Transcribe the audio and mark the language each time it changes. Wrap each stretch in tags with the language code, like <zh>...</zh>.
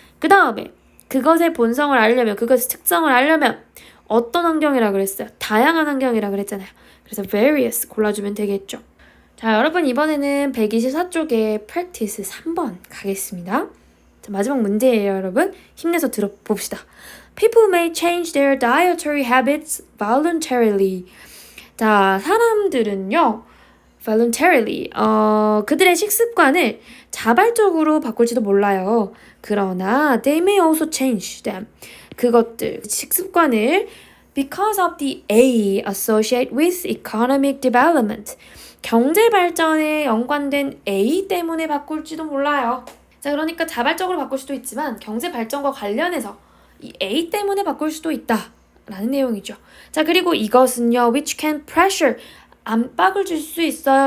<ko>그 다음에 그것의 본성을 알려면, 그것의 특성을 알려면 어떤 환경이라 그랬어요? 다양한 환경이라 그랬잖아요. 그래서 various 골라주면 되겠죠. 자, 여러분 이번에는 124쪽에 practice 3번 가겠습니다. 자, 마지막 문제예요, 여러분. 힘내서 들어봅시다.</ko> <en>People may change their dietary habits voluntarily.</en> <ko>자, 사람들은요, voluntarily, 그들의 식습관을 자발적으로 바꿀지도 몰라요. 그러나</ko> <en>they may also change them.</en> <ko>그것들, 식습관을</ko> <en>because of the A associated with economic development.</en> <ko>경제 발전에 연관된 A 때문에 바꿀지도 몰라요. 자, 그러니까 자발적으로 바꿀 수도 있지만 경제 발전과 관련해서 이 A 때문에 바꿀 수도 있다 라는 내용이죠. 자, 그리고 이것은요,</ko> <en>which can pressure,</en> <ko>압박을 줄 수 있어요.</ko>